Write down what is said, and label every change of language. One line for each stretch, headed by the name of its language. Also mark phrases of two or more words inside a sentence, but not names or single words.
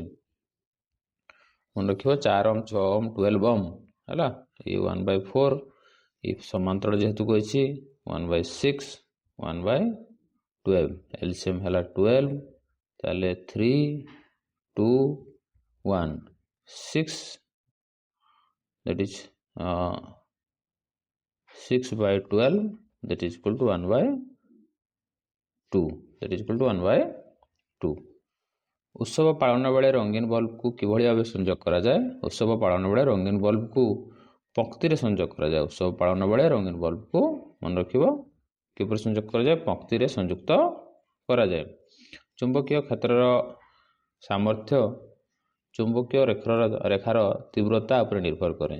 Odia: ମନେ ରଖିବ 4 6 12 ହେଲା। ଏ 1/4 ଏ ସମାନ୍ତର ଯେହେତୁ କହିଛି 1/6 1/12 ଏଲସିଏମ୍ ହେଲା 12।
English: ତାହେଲେ 3 2 1 6 that is 6/12 that is equal to 1/2 that is equal to 1/2।
Odia: ଉତ୍ସବ ପାଳନ ବେଳେ ରଙ୍ଗୀନ ବଲ୍ବକୁ କିଭଳି ଭାବେ ସଂଯୋଗ କରାଯାଏ? ଉତ୍ସବ ପାଳନ ବେଳେ ରଙ୍ଗୀନ ବଲ୍ବକୁ ପଂକ୍ତିରେ ସଂଯୋଗ କରାଯାଏ। ଉତ୍ସବ ପାଳନ ବେଳେ ରଙ୍ଗୀନ ବଲ୍ବକୁ ମନେ ରଖିବ କିପରି ସଂଯୋଗ କରାଯାଏ? ପଂକ୍ତିରେ ସଂଯୁକ୍ତ କରାଯାଏ। ଚୁମ୍ବକୀୟ କ୍ଷେତ୍ରର ସାମର୍ଥ୍ୟ ଚୁମ୍ବକୀୟ ରେଖାର ତୀବ୍ରତା ଉପରେ ନିର୍ଭର କରେ।